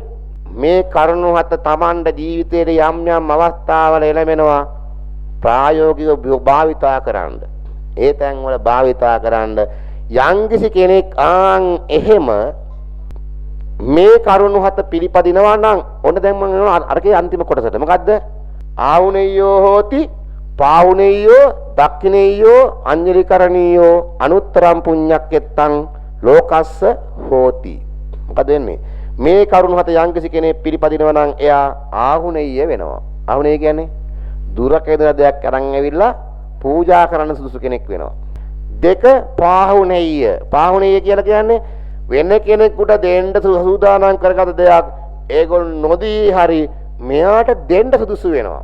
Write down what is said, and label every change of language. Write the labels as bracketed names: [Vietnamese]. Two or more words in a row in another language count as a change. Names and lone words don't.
[Sinhala] මේ කරුණු 7 Tamanda ජීවිතයේ යම් යම් අවස්ථාවල එළමෙනවා ප්‍රායෝගිකව භාවිතා කරන්න. ඒ තැන් වල භාවිතා කරන්න යම්කිසි කෙනෙක් එහෙම මේ කරුණු 7 පිළිපදිනවා නම් ඔන්න දැන් මම යනවා අරකේ අන්තිම කොටසට. මොකද්ද? [Pali] ආවුනෙය්‍යෝ හෝති පාවුනෙය්‍යෝ දක්ඛිනෙය්‍යෝ අඤ්ඤලිකරණීයෝ අනුත්තරම් පුඤ්ඤක්කෙත්තං ලෝකස්ස හෝති. [Sinhala] මොකද වෙන්නේ? මේ කරුණු 7 යම්කිසි කෙනෙක් පිළිපදිනවා නම් එයා ආහුනෙය්‍ය වෙනවා. ආහුනෙය කියන්නේ දුරක ඉඳලා දෙයක් අරන් ඇවිල්ලා පූජා කරන්න සුදුසු කෙනෙක් වෙනවා. 2 පාහුනෙය්‍ය. පාහුනෙය්‍ය කියලා කියන්නේ වෙන කෙනෙකුට දෙන්න සූදානම් කරගත දෙයක් ඒගොල්ලෝ නොදී හරි මෙයාට දෙන්න සුදුසු වෙනවා.